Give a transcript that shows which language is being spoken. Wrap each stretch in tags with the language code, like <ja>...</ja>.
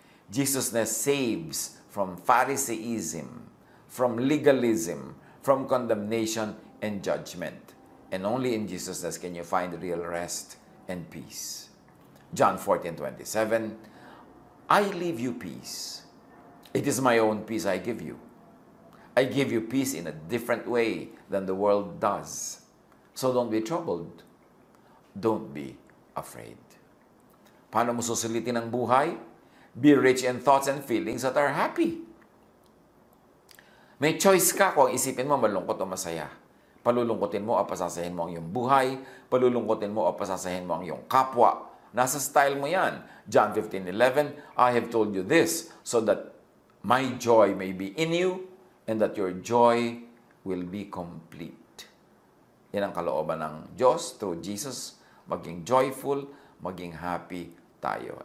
<en>Jesusness saves from Pharisaism, from legalism, from condemnation and judgment. And only in Jesusness can you find real rest and peace. John 14:27, I leave you peace. It is my own peace I give you. I give you peace in a different way than the world does. So don't be troubled. Don't be afraid.</en> <tl>Paano mo susulitin ang buhay?</tl> <en>Be rich in thoughts and feelings that are happy.</en> <tl>May choice ka kung isipin mo malungkot o masaya. Palulungkotin mo o pasasahin mo ang iyong buhay. Palulungkotin mo o pasasahin mo ang iyong kapwa. Nasa style mo yan.</tl> <en>John 15:11, I have told you this so that my joy may be in you and that your joy will be complete.</en> <tl>Yan ang kalooban ng Diyos through Jesus. Maging joyful, maging happy tayo.</tl>